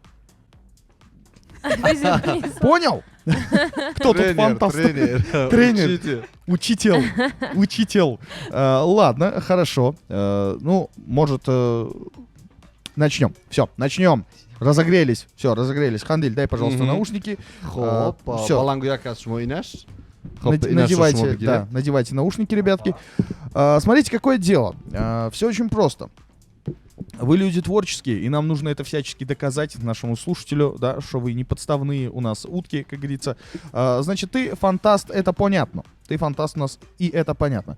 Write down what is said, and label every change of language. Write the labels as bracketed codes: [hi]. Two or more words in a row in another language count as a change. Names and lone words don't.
[ru] Везет вниз. Понял? Кто тут фантаст? Тренер. Учитель. Ладно, хорошо. Ну, может, начнем. Все, начнем. Разогрелись. Все, разогрелись. Хандиль, дай, пожалуйста, Мгм. наушники. [tg] Хоб, [ru] всё. [tg] балангу як аз шумо инаш? Хоб, инаш шумо [ru] Надевайте, [tg] бигирем. [ru] да, надевайте наушники, ребятки. Смотрите, какое дело. Все очень просто. Вы люди творческие, и нам нужно это всячески доказать нашему слушателю, да, что вы не подставные у нас утки, как говорится. Значит, ты фантаст, это понятно. Ты фантаст у нас, и это понятно.